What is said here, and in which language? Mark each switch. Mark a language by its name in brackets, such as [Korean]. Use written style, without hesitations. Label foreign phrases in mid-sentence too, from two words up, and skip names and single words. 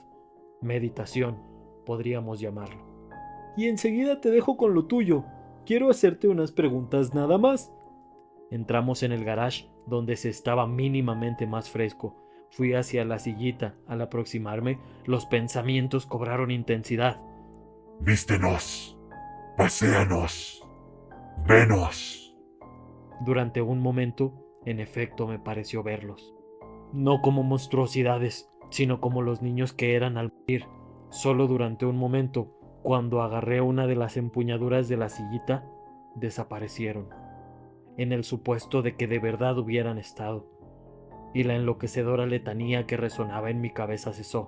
[Spanish] Meditación, podríamos llamarlo. Y enseguida te dejo con lo tuyo. Quiero hacerte unas preguntas nada más. Entramos en el garage, donde se estaba mínimamente más fresco. Fui hacia la sillita. Al aproximarme, los pensamientos cobraron intensidad. Vístenos, paséanos, venos. Durante un momento, en efecto, me pareció verlos. No como monstruosidades, sino como los niños que eran al morir. Solo durante un momento, cuando agarré una de las empuñaduras de la sillita, desaparecieron, en el supuesto de que de verdad hubieran estado, y la enloquecedora letanía que resonaba en mi cabeza cesó.